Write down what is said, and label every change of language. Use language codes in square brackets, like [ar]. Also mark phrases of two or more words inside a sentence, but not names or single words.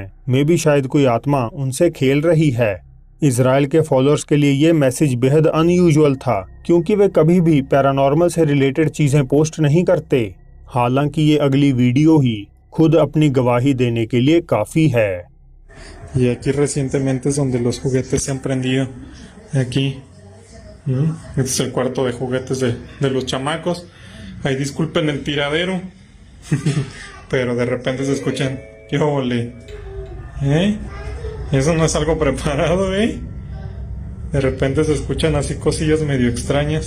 [hi] मे भी शायद कोई आत्मा उनसे खेल रही है। इजराइल के फॉलोअर्स के लिए ये मैसेज बेहद अनयूजुअल था, क्योंकि वे कभी भी पैरानॉर्मल से रिलेटेड चीजें पोस्ट नहीं करते। हालांकि ये अगली वीडियो ही खुद अपनी गवाही देने के लिए काफी है। [es] Y aquí recientemente es donde los juguetes se han prendido. Aquí. Este es el cuarto de juguetes de los chamacos. Ahí disculpen el tiradero. Pero de repente se escuchan. ¡Qué ole! Eso no es algo preparado, De repente se escuchan así cosillas medio extrañas.